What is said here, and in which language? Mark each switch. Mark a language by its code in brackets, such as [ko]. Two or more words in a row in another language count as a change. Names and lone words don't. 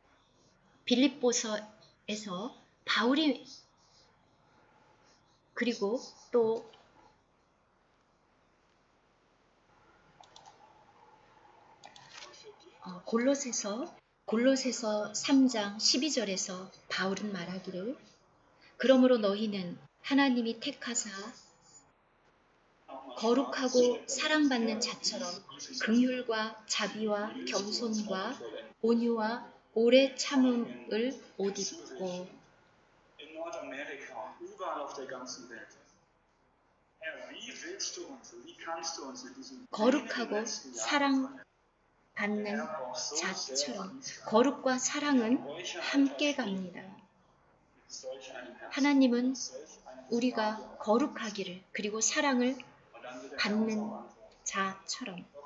[ko] 빌립보서에서 바울이, 그리고 또 골로새서 3장 12절에서 바울은 말하기를, 그러므로 너희는 하나님이 택하사 거룩하고 사랑받는 자처럼 긍휼과 자비와 겸손과 온유와 오래 참음을 옷 입고, [de] In Nordamerika, überall auf der ganzen Welt. Herr, wie willst du uns, wie kannst du uns mit diesem [ko] 거룩하고 사랑받는 자처럼, 거룩과 사랑은 함께 갑니다. 하나님은 우리가 거룩하기를, 그리고 사랑을 받는 자처럼.